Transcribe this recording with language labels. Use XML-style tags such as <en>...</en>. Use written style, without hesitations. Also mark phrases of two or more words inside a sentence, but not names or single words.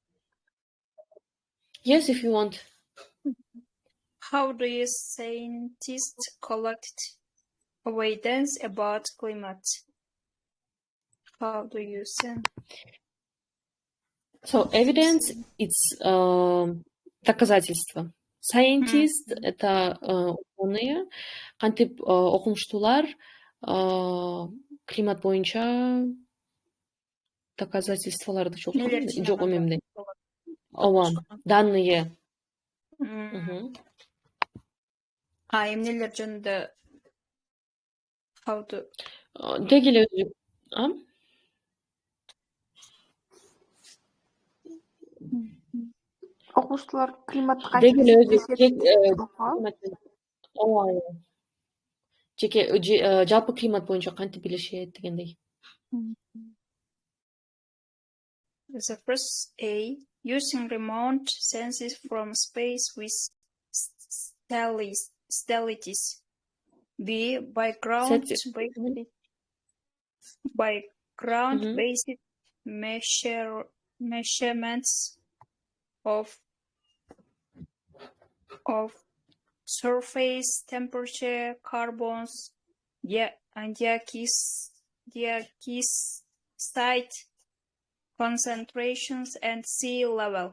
<en>Yes, if you want. How do you scientists collect evidence about climate? How do you send? So evidence it's доказательство.</en> <ru>Scientist это ученые,</ru> <ky>кантип окумуштуулар климат боюнча доказательстволорду жок эмне. Ооба, данные. Эмнелер жөнүндө</ky> <en>how to</en> <ky>Дегеле Окумуштуулар климатка жалпы климат боюнча кантип билишет дегендей.</ky> <en>The first A, using remote sensors from space with stellities. B, by ground-based measurements of surface temperature, carbons, and dioxide concentrations and sea level.</en>